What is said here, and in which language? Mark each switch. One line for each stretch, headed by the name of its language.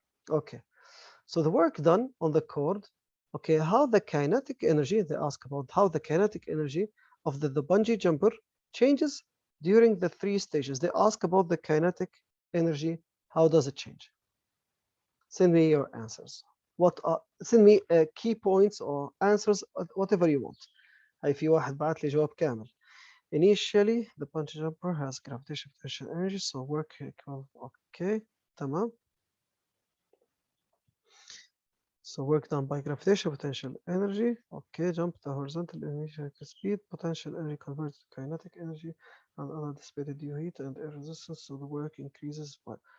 English: Okay, so the work done on the cord, okay, how the kinetic energy, they ask about how the kinetic energy of the bungee jumper changes during the 3 stages. They ask about the kinetic energy, how does it change? Send me your answers. send me key points or answers, whatever you want.
Arabic: هاي في واحد بعت لي جواب كامل.
English: Initially, the bungee jumper has gravitational potential energy, so work equal. Okay,
Arabic: تمام.
English: So work done by gravitational potential energy. Okay, jump the horizontal initial speed, potential energy converted to kinetic energy, and other dissipated due heat and air resistance, so the work increases by.